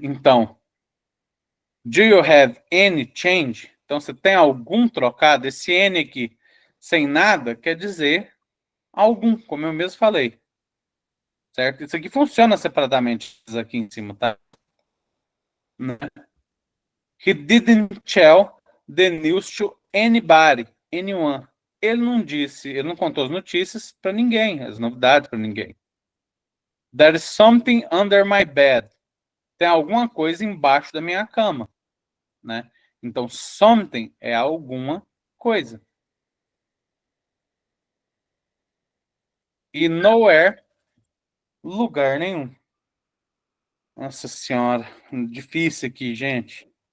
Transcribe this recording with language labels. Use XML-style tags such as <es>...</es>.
<en>Então, do you have any change?</en> <pt>Então, você tem algum trocado? Esse N aqui, sem nada, quer dizer algum, como eu mesmo falei. Certo? Isso aqui funciona separadamente, isso aqui em cima, tá?</pt> <en>He didn't tell the news to anybody, anyone.</en> <pt>Ele não disse, ele não contou as notícias para ninguém, as novidades para ninguém.</pt> <en>There is something under my bed.</en> <pt>Tem alguma coisa embaixo da minha cama, né? Então, something é alguma coisa. E nowhere, lugar nenhum. Nossa senhora, difícil aqui, gente.</pt>